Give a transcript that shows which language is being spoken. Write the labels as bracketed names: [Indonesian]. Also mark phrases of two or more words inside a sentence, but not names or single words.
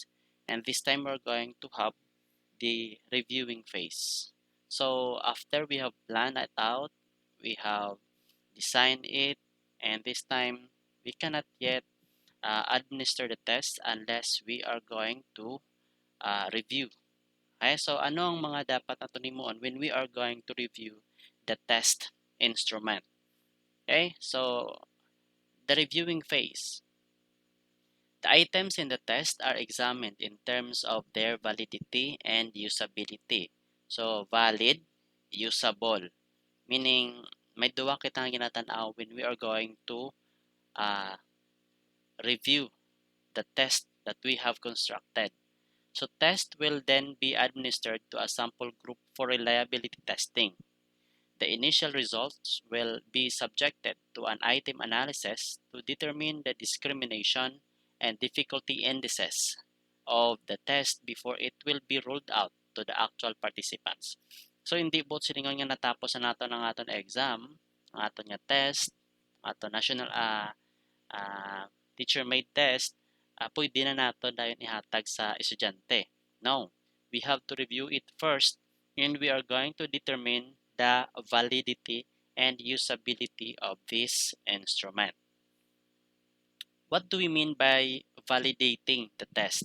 [English] And this time we're going to have the reviewing phase. So, after we have planned it out, we have design it, and this time we cannot yet administer the test unless we are going to review. Okay, so [Hiligaynon] ano ang mga dapat natin himuon [English] when we are going to review the test instrument? Okay, so the reviewing phase. The items in the test are examined in terms of their validity and usability. So, valid, usable. Meaning, [Hiligaynon] may duwa kitang ginatanaw [English] when we are going to uh, review the test that we have constructed. So test will then be administered to a sample group for reliability testing. The initial results will be subjected to an item analysis to determine the discrimination and difficulty indices of the test before it will be rolled out to the actual participants. [Hiligaynon] So hindi po siningon nga natapos na nato ng aton exam, ang aton nga test, aton [English] national teacher-made test, [Hiligaynon] pwede na nato dayon ihatag sa estudyante. [English] No, we have to review it first and we are going to determine the validity and usability of this instrument. What do we mean by validating the test?